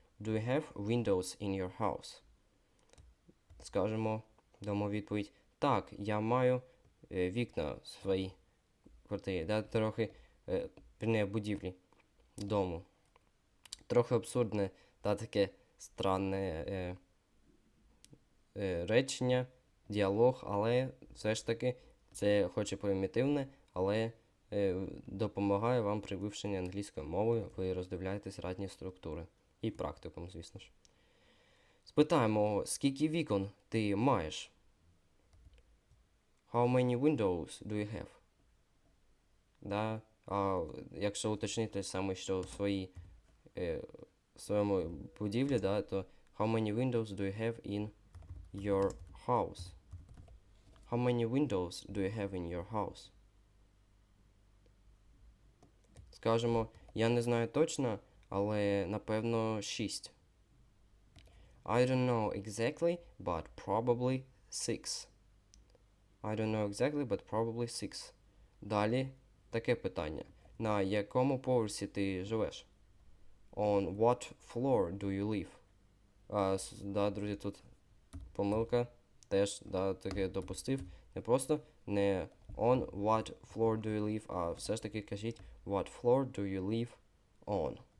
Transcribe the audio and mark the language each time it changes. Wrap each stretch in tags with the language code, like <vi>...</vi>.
<en>Do you have windows in your house?</en> <uk>Скажемо, дамо відповідь. Так, я маю вікна в своїй квартирі. Да? Трохи, будівлі, дому. Трохи абсурдне та таке странне речення, діалог, але все ж таки це хоч і примітивне, але допомагає вам при вивченні англійської мови. Ви роздивляєтесь різні структури. І практикум, звісно ж. Спитаємо, скільки вікон ти маєш?</uk> <en>How many windows do you have?</en> <uk>Да? А якщо уточнити саме, що в своєму будівлі, да, то</uk> <en>How many windows do you have in your house? How many windows do you have in your house?</en> <uk>Скажемо, я не знаю точно, але напевно 6.</uk> <en>I don't know exactly, but probably 6. I don't know exactly, but probably 6.</en> <uk>Далі таке питання. На якому поверсі ти живеш?</uk> <en>On what floor do you live?</en> <uk>Да, друзі, тут помилка. Теж, да, таке допустив. Не просто не</uk> <en>on what floor do you live,</en> <uk>а все ж таки кажіть</uk> <en>what floor do you live on.</en>